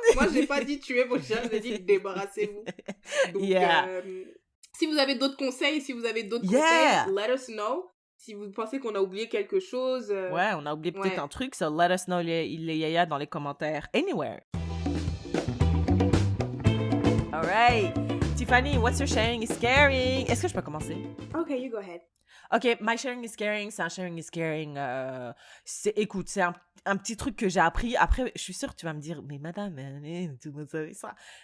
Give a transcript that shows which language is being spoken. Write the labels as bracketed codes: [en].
[fr] Moi, j'ai pas dit tuer vos chiens, j'ai dit débarrassez-vous. Donc, [en] Yeah. [fr] si vous avez d'autres conseils, [en] Yeah. conseils, let us know. [fr] Si vous pensez qu'on a oublié quelque chose. Ouais, on a oublié peut-être ouais. un truc, [en] so let us know [fr] les yaya dans les commentaires. [en] Anywhere. Alright. Tiffany, what's your sharing is caring? [fr] Est-ce que je peux commencer? [en] Ok, you go ahead. Ok, my sharing is caring, [fr] c'est un [en] sharing is caring. [fr] Écoute, c'est un petit truc que j'ai appris. Après, je suis sûre que tu vas me dire, mais madame, tout le monde savait ça.